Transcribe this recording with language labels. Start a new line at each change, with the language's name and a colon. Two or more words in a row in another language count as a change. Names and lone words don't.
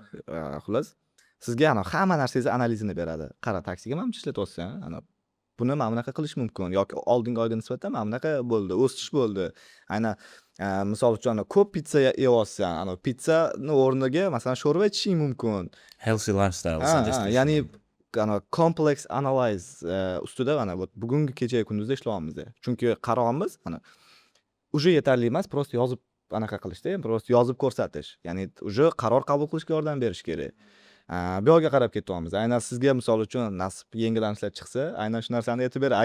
Uzbek: Xullas, sizga hamma narsangizni analizini beradi. Qara, taksiga mana buncha ishlatyapsan, buni mana bunaqa qilish mumkin yoki oldingi oyga nisbatan mana bunaqa bo'ldi, o'sish bo'ldi. Aynan misol uchun ko'p pitsa yeyapsan, pizzani o'rniga masalan sho'rva ichishingiz mumkin.
English: Healthy lifestyle suggestion.
Uzbek: Ya'ni
English: complex analyze
Uzbek: ustida mana bugungi kecha kunduzda ishlayapmiz. Chunki qarorimiz уже yetarli emas, prosta yozib anaqa qilishda, prosta yozib ko'rsatish. Ya'ni уже qaror qabul qilishga yordam berish kerak. Bu yoqqa qarab ketyapmiz. Aynan sizga misol uchun nasib yengillanishlar chiqsa, aynan shu narsani aytib ber.